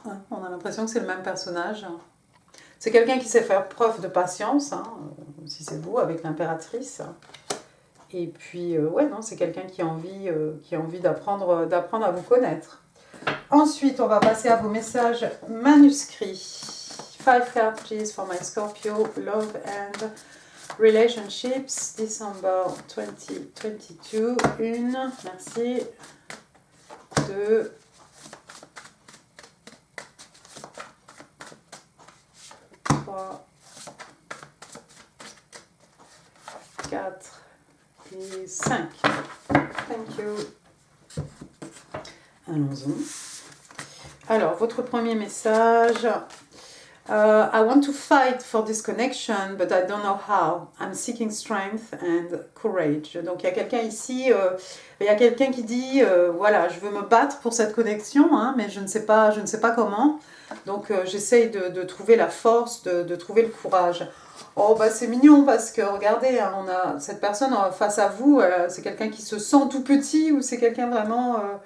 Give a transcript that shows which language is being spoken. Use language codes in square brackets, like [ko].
[fr] on a l'impression que c'est le même personnage. C'est quelqu'un qui sait faire preuve de patience, hein, si c'est vous, avec l'impératrice. Et puis, ouais, non, c'est quelqu'un qui a envie d'apprendre à vous connaître. Ensuite, on va passer à vos messages manuscrits. [en] 5 cards, please, for my Scorpio, love and relationships, December 2022. [fr] Une, merci. 2, 3, 4 et 5. [en] Thank you. [fr] Allons-y. Alors, votre premier message. [en] I want to fight for this connection, but I don't know how. I'm seeking strength and courage. [fr] Donc, il y a quelqu'un ici, il y a quelqu'un qui dit, voilà, je veux me battre pour cette connexion, hein, mais je ne sais pas comment. Donc, j'essaye de trouver la force, de trouver le courage. Oh, bah c'est mignon parce que, regardez, hein, on a cette personne face à vous, c'est quelqu'un qui se sent tout petit ou c'est quelqu'un vraiment...